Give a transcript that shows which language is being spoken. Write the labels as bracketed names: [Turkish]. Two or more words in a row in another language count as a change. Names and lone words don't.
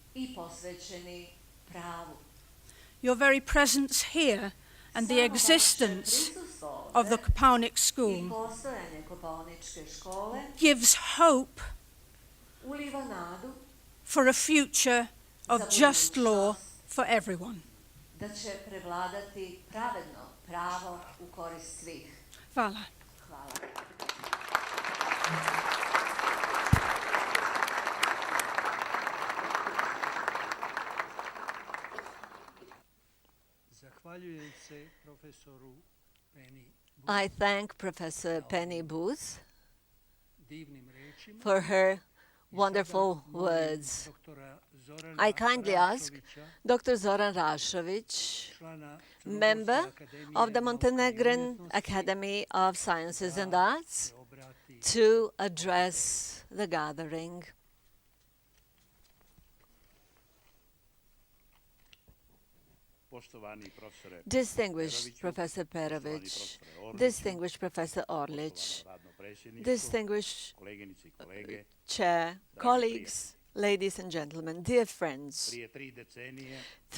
[English] Your very presence here and the existence of the Kopaonik School gives hope for a future of just law for everyone. [Serbian] Hvala. Zahvaljujem se profesoru Penny [English] I thank Professor Penny Booth [Serbian] divnim rečima. [English] for her wonderful words. [Serbian] Doktora Zorana [English] I kindly ask [Serbian] Rašovića, [English] Dr. Zoran Rašović, [Serbian] člana [English] member [Serbian] Crnogorske [English] of the [Serbian] akademije [English] Montenegrin [Serbian] nauka i umjetnosti, [English] Academy of Sciences and Arts, [Serbian] se obrati. [English] to address the gathering. Distinguished Professor Perovic, distinguished Professor Orlic, distinguished Chair, colleagues, ladies and gentlemen, dear friends.